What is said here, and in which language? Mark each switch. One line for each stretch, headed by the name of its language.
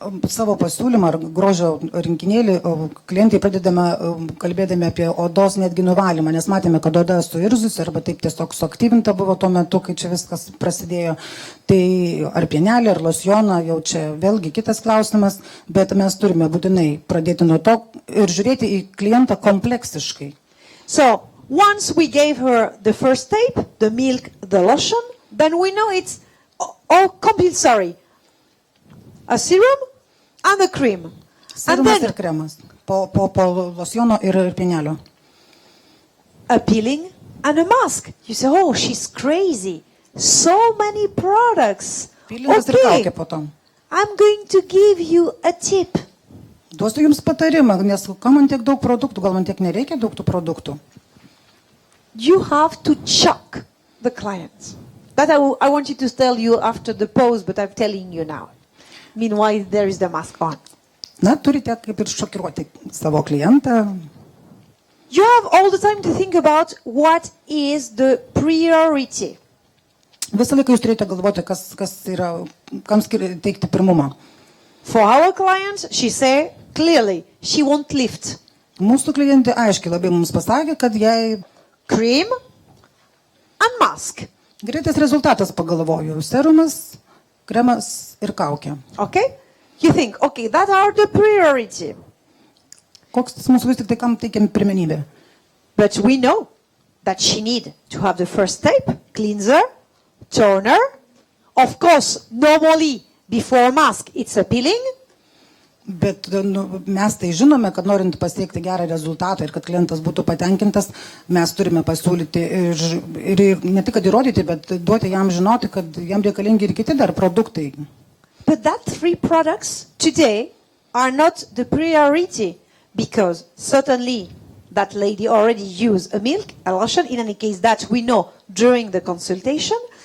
Lithuanian: savo pasiūlymą ar grožio rinkinėlį klientai pradedame kalbėdami apie odos netgi nuvalymą, nes matėme, kad oda suirzusi arba taip tiesiog suaktyvinta buvo tuo metu, kai čia viskas prasidėjo. Tai ar pienelį, ar losjoną, jau čia vėlgi kitas klausimas, bet mes turime būtinai pradėti nuo to ir žiūrėti į klientą kompleksiškai.
English: So, once we gave her the first step, the milk, the lotion, then we know it's all compulsory. A serum and a cream.
Lithuanian: Serumas ir kremas. Po losjono ir pienelio.
English: A peeling and a mask. You say, oh, she's crazy. So many products.
Lithuanian: Peelingas ir kaukė po to.
English: I'm going to give you a tip.
Lithuanian: Duosiu jums patarimą, nes kam man tiek daug produktų, gal man tiek nereikia daug tų produktų.
English: You have to shock the client. That I want you to tell you after the pause, but I'm telling you now. Meanwhile, there is the mask on.
Lithuanian: Na, turite kaip ir šokiruoti savo klientą.
English: You have all the time to think about what is the priority.
Lithuanian: Visą laiką jūs turite galvoti, kas yra, kam teikti pirmumą.
English: For our client, she say clearly, she won't lift.
Lithuanian: Mūsų klientė aiškiai labai mums pasakė, kad jai
English: cream and mask.
Lithuanian: Greitas rezultatas pagalvoju. Serumas, kremas ir kaukė.
English: Okay? You think, okay, that are the priority.
Lithuanian: Koks tas mūsų vis tik tai kam teikiam pirmenybę?
English: But we know that she need to have the first step, cleanser, toner. Of course, normally before mask, it's a peeling.
Lithuanian: Bet mes tai žinome, kad norint pasiekti gerą rezultatą ir kad klientas būtų patenkintas, mes turime pasiūlyti ir ne tik kad įrodyti, bet duoti jam žinoti, kad jam reikalingi ir kiti dar produktai.
English: But that 3 products today are not the priority because certainly that lady already used a milk, a lotion, in any case that we know during the consultation.